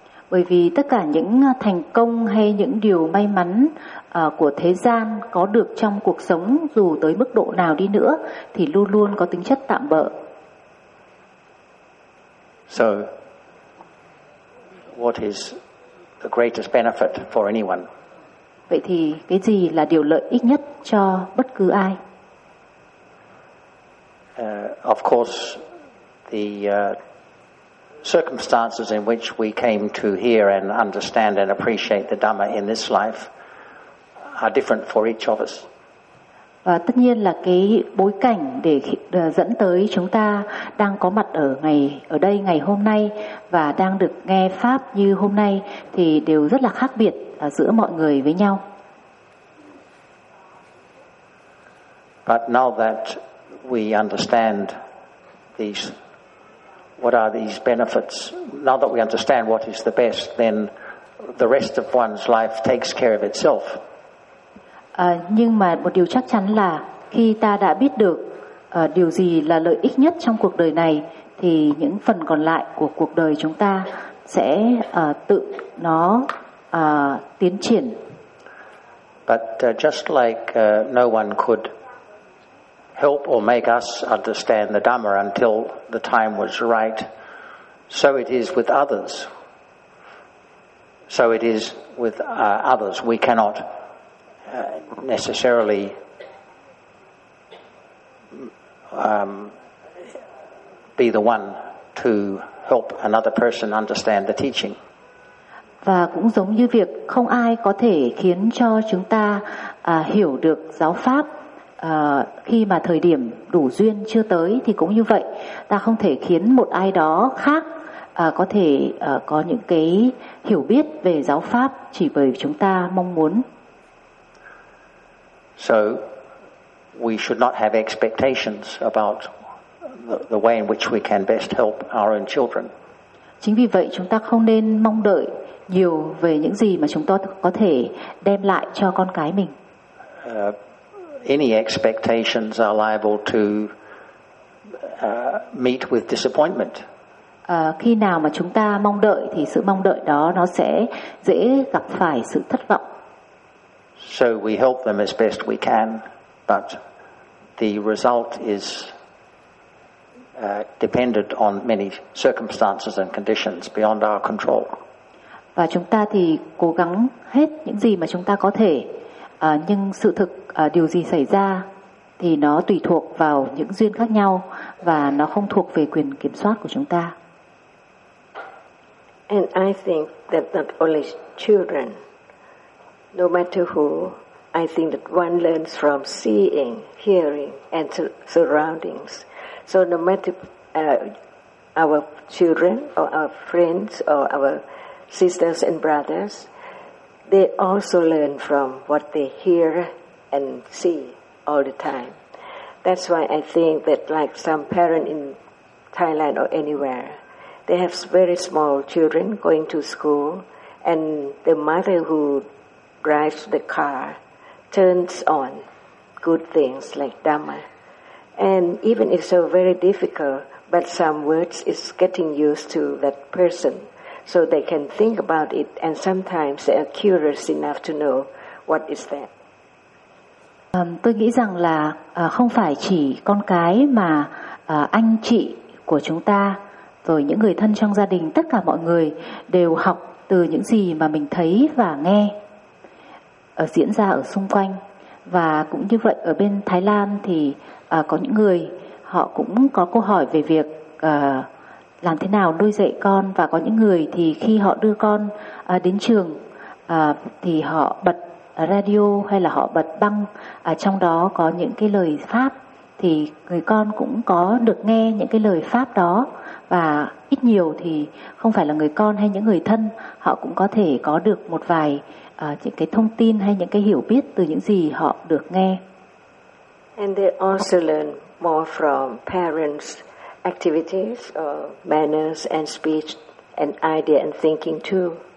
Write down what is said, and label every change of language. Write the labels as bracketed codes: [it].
[vi] Bởi vì tất cả những thành công hay những điều may mắn của thế gian có được trong cuộc sống dù tới mức độ nào đi nữa thì luôn luôn có tính chất tạm bợ. [en] So, what is the greatest benefit for anyone? [vi] Vậy thì cái gì là điều lợi ích nhất cho bất cứ ai? [en] Of course, the circumstances in which we came to hear and understand and appreciate the Dhamma in this life are different for each of us. [vi] Và tất nhiên là cái bối cảnh để dẫn tới chúng ta đang có mặt ở ngày ở đây ngày hôm nay và đang được nghe pháp như hôm nay thì đều rất là khác biệt giữa mọi người với nhau. [en] But now that we understand these, what are these benefits? Now that we understand what is the best, then the rest of one's life takes care of itself. [vi] Nhưng mà một điều chắc chắn là khi ta đã biết được điều gì là lợi ích nhất trong cuộc đời này thì những phần còn lại của cuộc đời chúng ta sẽ tự nó tiến triển. [en] But just like no one could help or make us understand the Dhamma until the time was right, so it is with others. So it is with others. We cannot necessarily be the one to help another person understand the teaching. [vi] Và cũng giống như việc không ai có thể khiến cho chúng ta hiểu được giáo pháp khi mà thời điểm đủ duyên chưa tới thì cũng như vậy, ta không thể khiến một ai đó khác có thể có những cái hiểu biết về giáo pháp chỉ bởi chúng ta mong muốn. [en] So we should not have expectations about the way in which we can best help our own children. [vi] Chính vì vậy chúng ta không nên mong đợi nhiều về những gì mà chúng ta có thể đem lại cho con cái mình. [en] Any expectations are liable to meet with disappointment. [vi] Khi nào mà chúng ta mong đợi thì sự mong đợi đó nó sẽ dễ gặp phải sự thất vọng. [en] So we help them as best we can, but the result is dependent on many circumstances and conditions beyond our control. [vi] Và chúng ta thì cố gắng hết những gì mà chúng ta có thể, nhưng sự thực điều gì xảy ra thì nó tùy thuộc vào những duyên khác nhau và nó không thuộc về quyền kiểm soát của chúng ta. [en] And I think that not only children, no matter who, I think that one learns from seeing, hearing, and surroundings. So no matter our children or our friends or our sisters and brothers, they also learn from what they hear and see all the time. That's why I think that like some parent in Thailand or anywhere, they have very small children going to school, and the mother who drives the car turns on good things like Dhamma. And even if so very difficult, but some words is getting used to that person, so they can think about it, and sometimes they are curious enough to know what is that. [vi] Tôi nghĩ rằng là không phải chỉ con cái mà anh chị của chúng ta, rồi những người thân trong gia đình, tất cả mọi người đều học từ những gì mà mình thấy và nghe diễn ra ở xung quanh. Và cũng như vậy ở bên Thái Lan thì có những người họ cũng có câu hỏi về việc làm thế nào nuôi dạy con, và có những người thì khi họ đưa con đến trường thì họ bật radio hay là họ bật băng trong đó có những cái lời pháp, thì người con cũng có được nghe những cái lời pháp đó, và ít nhiều thì không phải là người con hay những người thân họ cũng có thể có được một vài những cái thông tin hay những cái hiểu biết từ những gì họ được nghe. [en] And they also learn more from parents' activities or manners and speech and idea and thinking too.